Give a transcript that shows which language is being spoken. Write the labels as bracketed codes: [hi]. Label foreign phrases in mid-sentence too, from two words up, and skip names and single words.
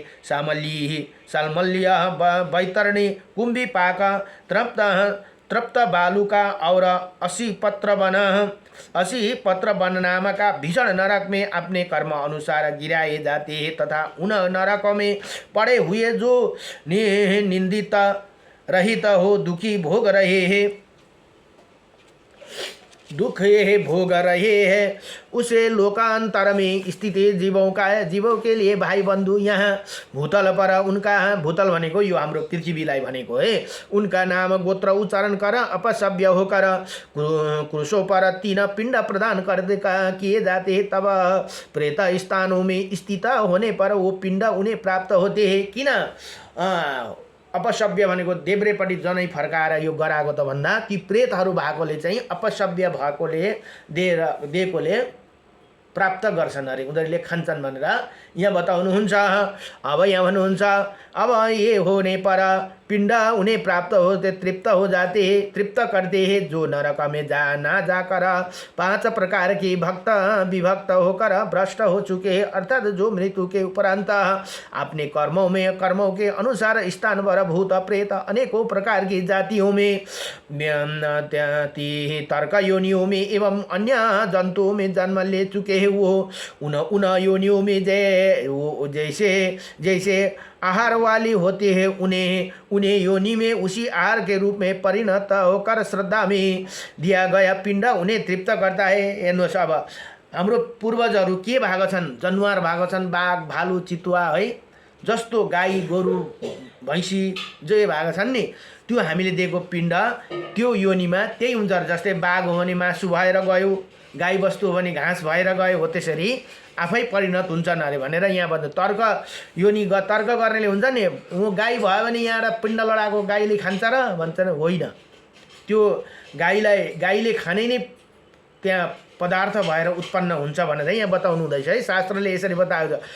[hi] सालमल्य बैतरणी कुंभी पाक तृप्त बालुका और 80 पत्र वन नामक भीषण नरक में अपने कर्म अनुसार गिराए जाते हैं तथा उन नरक में पड़े हुए जो निंदित रहित हो दुख ये भोग रहे हैं उसे लोकांतर में स्थित जीवों के लिए भाई बंधु यहाँ भूतल पर उनका भूतल [ne] भनेको यो हाम्रो पृथ्वीलाई भनेको [hi] है, उनका नाम गोत्र उच्चारण कर अपसभ्य होकर क्रुशों पर 3 पिंड प्रदान किए जाते हैं। तब प्रेत स्थानों में स्थित होने पर वो पिंड उन्हें प्राप्त होते हैं। [ne] किन अपसभ्य भनेको देब्रेपट्टि जनै फर्काएर यो गराएको त भन्दा ती प्रेतहरू भएकोले चाहिँ अपसभ्य भएकोले दिएकोले प्राप्त गर्छन् अरे, उनीहरूले खान्छन् भनेर यहाँ बताउनुहुन्छ। अब यहाँ भन्नुहुन्छ [hi] अब ये होने पर पिंड उन्हें प्राप्त होते तृप्त हो जाते हैं, तृप्त करते हैं, जो नरक में ना जाकर 5 प्रकार की भक्त विभक्त होकर भ्रष्ट हो चुके हैं, अर्थात जो मृत्यु के उपरांत अपने कर्मों के अनुसार स्थान पर भूत प्रेत अनेकों प्रकार की जातियों में तर्क योनियों में एवं अन्य जंतुओं में जन्म ले चुके हैं, वो उन योनियों में जैसे आहार वाली होती है, उन्हें योनि में उसी आहार के रूप में परिणत होकर श्रद्धा में दिया गया पिंड उन्हें तृप्त करता है। [ne] हेर्नुहोस्, अब हाम्रो पूर्वजहरू के भएको छन्, जनावर भएको छन्, बाघ भालु चितुवा है, जस्तो गाई गोरु भैँसी जे भएको छन् नि, त्यो हामीले दिएको पिण्ड त्यो योनिमा त्यही हुन्छ। जस्तै बाघ हो भने मासु भएर गयो, गाई बस्तु हो भने घाँस भएर गयो, हो त्यसरी आफै परिणत हुन्छन् अरे भनेर यहाँ भन्दा तर्क गर्नेले हुन्छ नि, गाई भयो भने यहाँ पिण्ड लडाएको गाईले खान्छ र भन्छन्, होइन, त्यो गाईले खाने नै त्यहाँ पदार्थ भएर उत्पन्न हुन्छ भनेर यहाँ बताउनु हुँदैछ है, शास्त्रले यसरी बताएको छ।